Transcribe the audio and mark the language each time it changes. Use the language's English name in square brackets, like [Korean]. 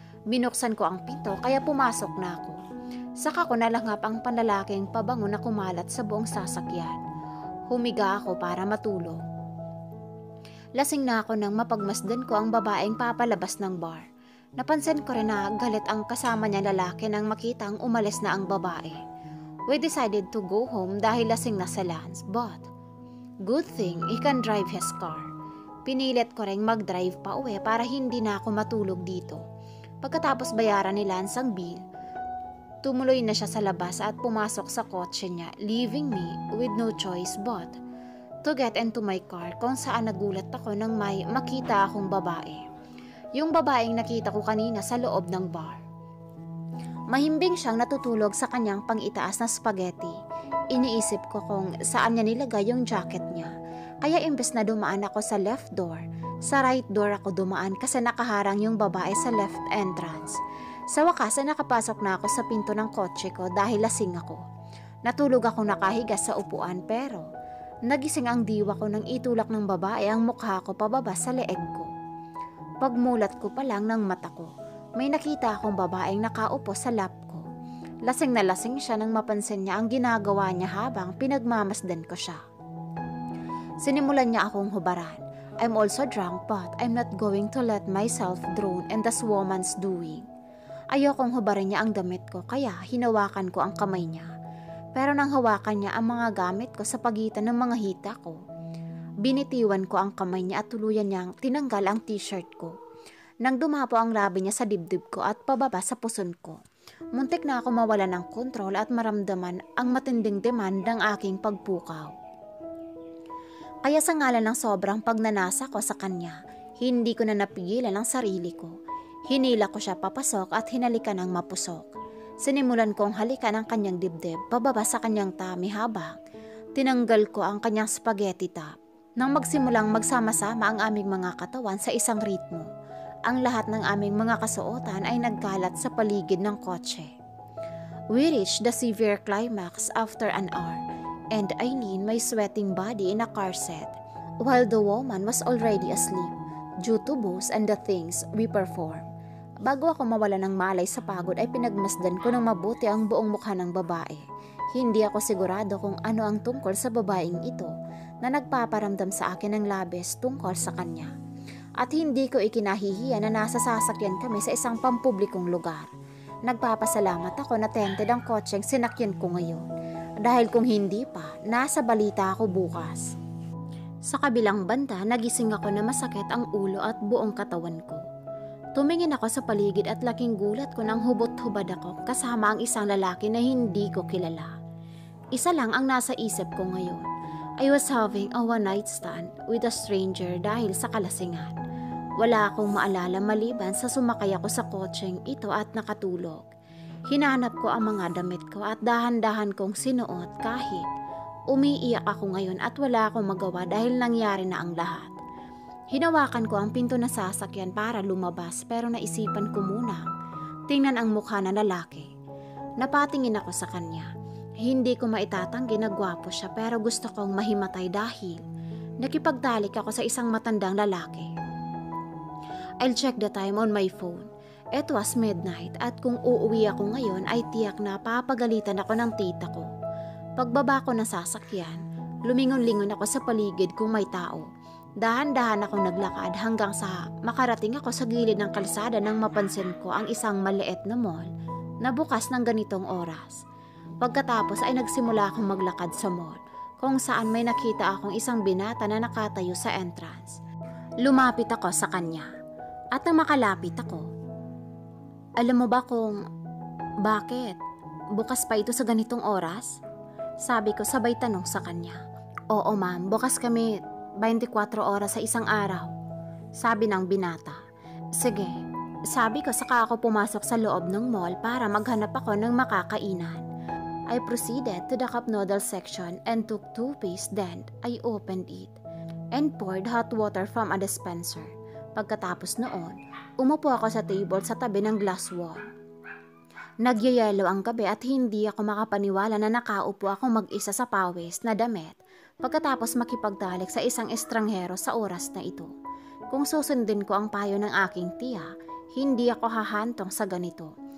[Filipino] Binuksan ko ang pinto kaya pumasok na ako. Saka ko nalangap ang panlalaking pabango na kumalat sa buong sasakyan. Humiga ako para matulog. Lasing na ako nang mapagmasdan ko ang babaeng papalabas ng bar. Napansin ko rin na galit ang kasama niya lalaki nang makitang umalis na ang babae. [English] We decided to go home [Filipino] dahil lasing na si Lance, [English] but good thing he can drive his car. [Filipino] Pinilit ko ring mag-drive pa uwi para hindi na ako matulog dito. Pagkatapos bayaran ni Lance ang bill, tumuloy na siya sa labas at pumasok sa kotse niya, [English] leaving me with no choice but to get into my car, [Filipino] kung saan nagulat ako nang may makita akong babae. Yung babaeng nakita ko kanina sa loob ng bar. Mahimbing siyang natutulog sa kanyang pang-itaas na spaghetti. Iniisip ko kung saan niya nilagay yung jacket niya. Kaya imbes na dumaan ako sa left door, sa right door ako dumaan kasi nakaharang yung babae sa left entrance. Sa wakas ay nakapasok na ako sa pinto ng kotse ko dahil lasing ako. Natulog ako nakahiga sa upuan pero nagising ang diwa ko nang itulak ng babae ang mukha ko pababa sa leeg ko. Pagmulat ko pa lang ng mata ko, may nakita akong babaeng nakaupo sa lap ko. Lasing na lasing siya nang mapansin niya ang ginagawa niya habang pinagmamasdan ko siya. Sinimulan niya akong hubaran. [English] I'm also drunk but I'm not going to let myself drown in this woman's doing. [Filipino] Ayokong hubarin niya ang damit ko kaya hinawakan ko ang kamay niya. Pero nang hawakan niya ang mga gamit ko sa pagitan ng mga hita ko, binitiwan ko ang kamay niya at tuluyan niyang tinanggal ang t-shirt ko. Nang dumapo ang labi niya sa dibdib ko at pababa sa puson ko, muntik na ako mawala ng kontrol at maramdaman ang matinding demand ng aking pagpukaw. Kaya sa ngalan ng sobrang pagnanasa ko sa kanya, hindi ko na napigilan ang sarili ko. Hinila ko siya papasok at hinalikan ng mapusok. Sinimulan kong halikan ang kanyang dibdib pababa sa kanyang tummy habang tinanggal ko ang kanyang spaghetti top. Nang magsimulang magsama-sama ang aming mga katawan sa isang ritmo, ang lahat ng aming mga kasuotan ay nagkalat sa paligid ng kotse. [English] We reached the severe climax after an hour, and I leaned my sweating body in a car seat, while the woman was already asleep due to booze and the things we performed. [Filipino] Bago ako mawala ng malay sa pagod ay pinagmasdan ko ng mabuti ang buong mukha ng babae. Hindi ako sigurado kung ano ang tungkol sa babaeng ito na nagpaparamdam sa akin ng labis tungkol sa kanya. At hindi ko ikinahihiya na nasa sasakyan kami sa isang pampublikong lugar. Nagpapasalamat ako na tented ang kotseng sinakyan ko ngayon. Dahil kung hindi pa, nasa balita ako bukas. Sa kabilang banda, nagising ako na masakit ang ulo at buong katawan ko. Tumingin ako sa paligid at laking gulat ko nang hubot-hubad ako kasama ang isang lalaki na hindi ko kilala. Isa lang ang nasa isip ko ngayon. [English] I was having a one-night stand with a stranger [Filipino] dahil sa kalasingan. Wala akong maalala maliban sa sumakay ako sa kotseng ito at nakatulog. Hinanap ko ang mga damit ko at dahan-dahan kong sinuot kahit umiiyak ako ngayon at wala akong magawa dahil nangyari na ang lahat. Hinawakan ko ang pinto na sasakyan para lumabas pero naisipan ko munang tingnan ang mukha ng lalaki. Napatingin ako sa kanya. Hindi ko maitatanggi na gwapo siya pero gusto kong mahimatay dahil nakipagtalik ako sa isang matandang lalaki. [English] I'll check the time on my phone. It was midnight [Filipino] at kung uuwi ako ngayon ay tiyak na papagalitan ako ng tita ko. Pagbaba ko ng sasakyan, lumingon-lingon ako sa paligid kung may tao. Dahan-dahan akong naglakad hanggang sa makarating ako sa gilid ng kalsada nang mapansin ko ang isang maliit na mall na bukas ng ganitong oras. Pagkatapos ay nagsimula akong maglakad sa mall kung saan may nakita akong isang binata na nakatayo sa entrance. Lumapit ako sa kanya at nang makalapit ako, alam mo ba kung bakit bukas pa ito sa ganitong oras? Sabi ko sabay tanong sa kanya. Oo ma'am, bukas kami 24 oras sa isang araw, sabi ng binata. Sige, sabi ko saka ako pumasok sa loob ng mall para maghanap ako ng makakainan. [English] I proceeded to the cup noodle section and took 2 pieces, then I opened it and poured hot water from a dispenser. [Filipino] Pagkatapos noon, umupo ako sa table sa tabi ng glass wall. Nagyayelo ang gabi at hindi ako makapaniwala na nakaupo ako mag-isa sa pawis na damit pagkatapos makipagtalik sa isang estranghero sa oras na ito. Kung susundin ko ang payo ng aking tiya, hindi ako hahantong sa ganito.